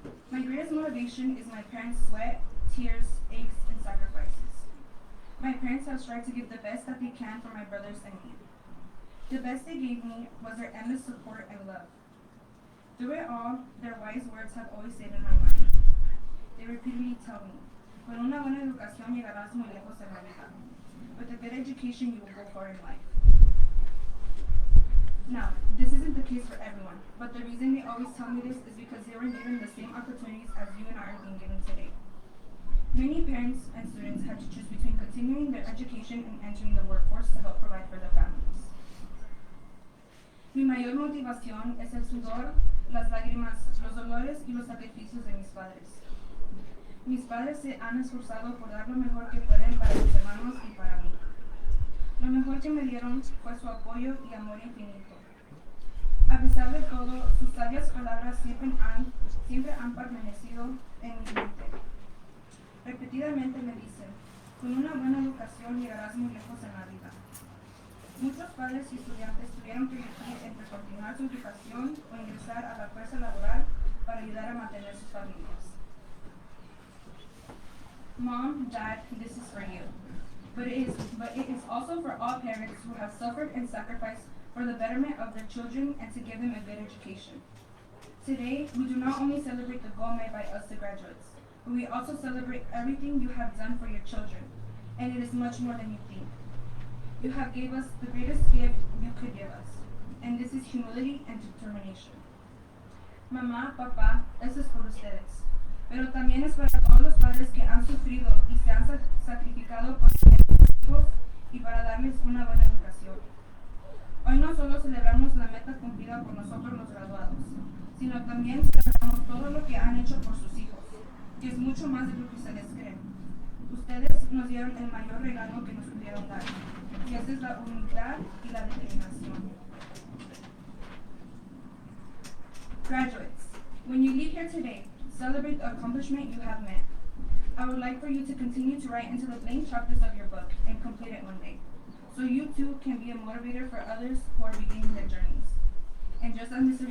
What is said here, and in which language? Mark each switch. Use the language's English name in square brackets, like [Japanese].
[English] My greatest motivation is my parents' sweat, tears, aches, and sacrifices. My parents have tried to give the best that they can for my brothers and me. The best they gave me was their endless support and love. Through it all, their wise words have always stayed in my mind. They repeatedly tell me, [Spanish] con una buena educación llegarás muy lejos en la vida. [English] With a good education, you will go far in life. Now, this isn't the case for everyone, but the reason they always tell me this is because they were given the same opportunities as you and I are being given today. Many parents and students had to choose between continuing their education and entering the workforce to help provide for their families. [Spanish] Mi mayor motivación es el sudor, las lágrimas, los dolores y los sacrificios de mis padres. Mis padres se han esforzado por dar lo mejor que pueden para sus hermanos y para mí. Lo mejor que me dieron fue su apoyo y amor infinito. A pesar de todo, sus sabias palabras siempre han permanecido en mi mente. Repetidamente me dicen, con una buena educación llegarás muy lejos en la vida. Muchos padres y estudiantes tuvieron que elegir entre continuar su educación o ingresar a la fuerza laboral para ayudar a mantener sus familias. [English] Mom, Dad, this is for you. But it is also for all parents who have suffered and sacrificed for the betterment of their children and to give them a good education. Today, we do not only celebrate the goal made by us, the graduates, but we also celebrate everything you have done for your children, and it is much more than you think. You have gave us the greatest gift you could give us, and this is humility and determination. [Spanish] Mamá, papá, eso es por ustedes, pero también es para todos los padres que han sufrido y se han sacrificado por sus hijos y para darles una buena educación. Hoy no solo celebramos la meta cumplida por nosotros los graduados, sino también celebramos todo lo que han hecho por sus hijos, que es mucho más de lo que ustedes creen. Ustedes nos dieron el mayor regalo que nos pudieron dar, y esa es la humildad y la determinación. [English] Graduates, when you leave here today, Celebrate the accomplishment you have met. I would like for you to continue to write into the blank chapters of your book and complete it one day, so you too can be a motivator for others who are beginning their journeys. And just as Mr.